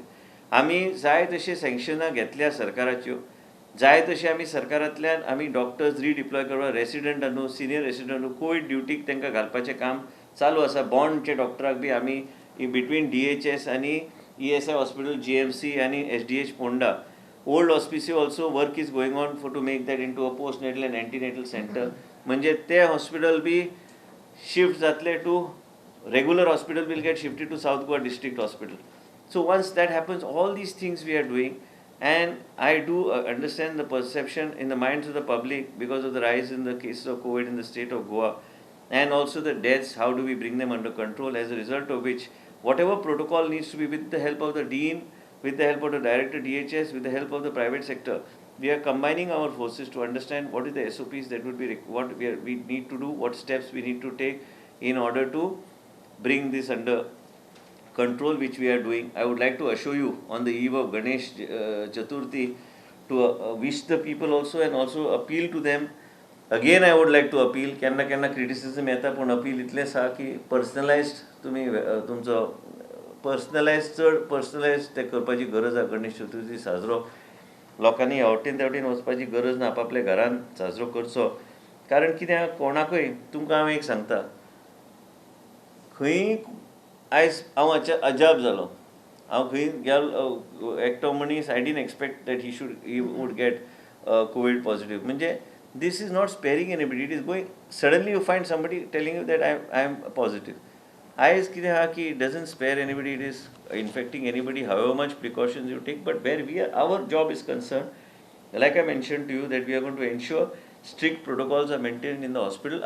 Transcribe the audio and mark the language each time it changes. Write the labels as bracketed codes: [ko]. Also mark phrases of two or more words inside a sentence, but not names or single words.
[kok] आमी जाय तशे सँक्शनां घेतल्या सरकाराच्यो, जाय तशें आमी सरकारांतल्यान आमी डॉक्टर्स रिडिप्लॉय करपाक रेसिडेंट न्हू [en] senior resident [kok] न्हू कोवीड ड्युटीक तांकां घालपाचें काम चालू आसा. बॉन्डचे डॉक्टराक बी आमी [en] बिटवीन DHS आनी ESI हॉस्पिटल GMC आनी SDH पोंडा ओल्ड हॉस्पिसियो also work is going on for to make that in to a post natal and antenatal centre. [kok] म्हणजे ते हॉस्पिटल बी शिफ्ट जातले [en] to regular hospital will get shifted to South Goa district hospital. So once that happens, all these things we are doing, and I do understand the perception in the minds of the public because of the rise in the cases of COVID in the state of Goa, and also the deaths. How do we bring them under control? As a result of which, whatever protocol needs to be, with the help of the dean, with the help of the director DHS, with the help of the private sector, we are combining our forces to understand what is the SOPs that would be what we need to do, what steps we need to take in order to bring this under control, which we are doing. I would like to assure you on the eve of Ganesh Chaturthi to wish the people also and also appeal to them. Again I would like to appeal, [kok] केन्ना क्रिटिसिजम येता पूण अपील इतलेंच आसा की पर्सनलायज्ड तुमी तुमचो पर्सनलायज ते करपाची गरज आसा. गणेश चतुर्थी साजरो लोकांनी ह्या वटेन त्या वटेन वचपाची गरज ना, आपआपल्या घरान साजरो करचो. कारण कित्याक कोणाकूय तुमकां हांव एक सांगता, खंय आयज हांव अजाप जालो. हांव खंय गेलो एकटो मनीस, [en] I didn't expect that he would get COVID positive. म्हणजे This is not sparing anybody. It is going, suddenly you find somebody telling you that I am positive. IS it doesn't spare anybody, it is infecting anybody, however much precautions you take. But where our job is concerned, like I mentioned to you, that we are going to ensure strict protocols are maintained in the hospital.